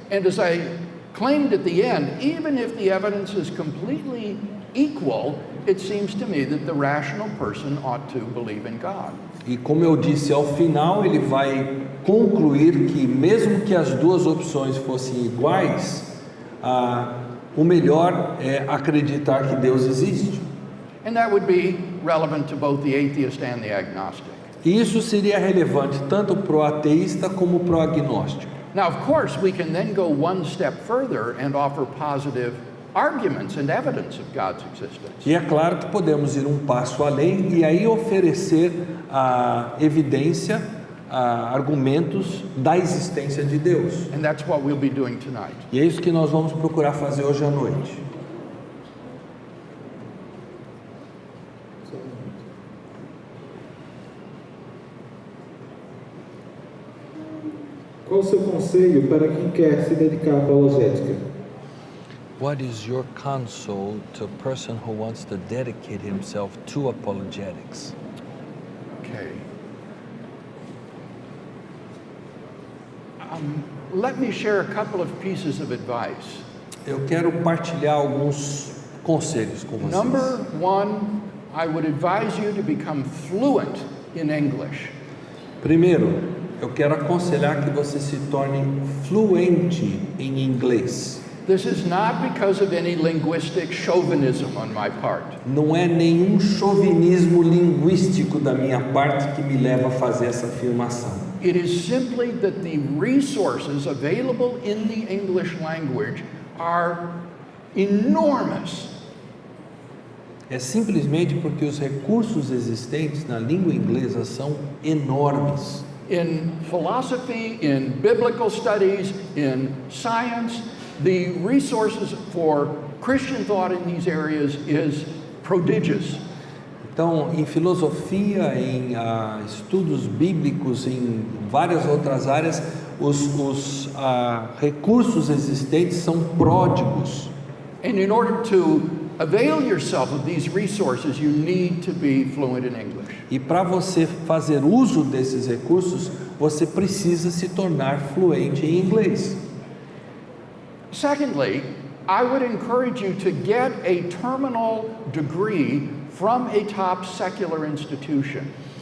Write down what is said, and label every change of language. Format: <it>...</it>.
<en>And as I claimed at the end, even if the evidence is completely equal, it seems to me that the rational person ought to believe in God.</en> <pt>E como eu disse, ao final ele vai concluir que mesmo que as duas opções fossem iguais, o melhor é acreditar que Deus existe.</pt> <en>And that would be relevant to both the atheist and the agnostic.</en> <pt>E isso seria relevante tanto para o ateísta como para o agnóstico.</pt> <en>Now, of course, we can then go one step further and offer positive arguments and evidence of God's existence.</en> <pt>E é claro que podemos ir um passo além e aí oferecer evidência, argumentos da existência de Deus.</pt> <en>And that's what we'll be doing tonight.</en> <pt>E é isso que nós vamos procurar fazer hoje à noite. Qual o seu conselho para quem quer se dedicar à apologética?</pt> <en>What is your counsel to a person who wants to dedicate himself to apologetics? Okay. Let me share a couple of pieces of advice.</en> <pt>Eu quero partilhar alguns conselhos com vocês.</pt> <en>Number one, I would advise you to become fluent in English.</en> <pt>Primeiro, eu quero aconselhar que você se torne fluente em inglês.</pt> <en>This is not because of any linguistic chauvinism on my part.</en> <pt>Não é nenhum chauvinismo linguístico da minha parte que me leva a fazer essa afirmação.</pt> <en>It is simply that the resources available in the English language are enormous.</en> <pt>É simplesmente porque os recursos existentes na língua inglesa são enormes.</pt> <en>In philosophy, in biblical studies, in science, the resources for Christian thought in these areas is prodigious.</en> <pt>Então, em filosofia, em estudos bíblicos, em várias outras áreas, os recursos existentes são pródigos.</pt> <en>And in order to avail yourself of these resources, you need to be fluent in English.</en> <pt>E para você fazer uso desses recursos, você precisa se tornar fluente em inglês.</pt> <en>Secondly, I would encourage you to get a terminal degree from a top secular institution.</en>